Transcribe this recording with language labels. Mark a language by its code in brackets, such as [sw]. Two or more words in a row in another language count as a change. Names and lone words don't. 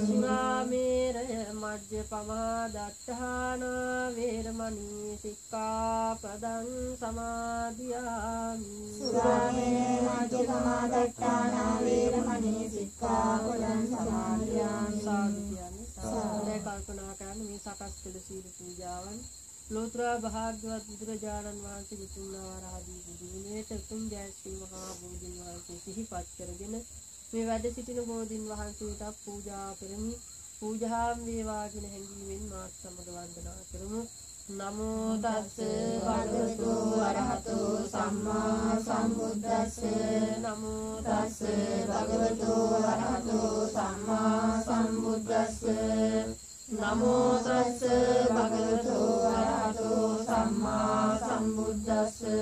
[pi] Surāmēraya majjapamā daṭṭhāna veramani sikkhapadang samadhiyami. Surāmēraya majjapamā daṭṭhāna veramani sikkhapadang samadhiyami. [si] සාදු කල්පනා කරන මේ සකස් කළ සීල පූජාවන් ලෝතර භාග්‍යවත් බුදුරජාණන් වහන්සේ විසුණුනාරාදී බුදුගුණයට උතුම් ජය ශ්‍රී මහා බෝධින් වහන්සේ සිහිපත් කරගෙන මේ වැඩ සිටින බෝධින් වහන්සේට පූජා කරමි. පූජාම් වේවා කියන හැඟීමෙන් මාත් සමග වන්දනා කරමු. [pi] නමෝ තස්ස භගවතු අරහතෝ සම්මා සම්බුද්දස්ස. නමෝ තස්ස භගවතු අරහතෝ සම්මා සම්බුද්දස්ස. නමෝ තස්ස භගවතු අරහතෝ සම්මා සම්බුද්දස්ස.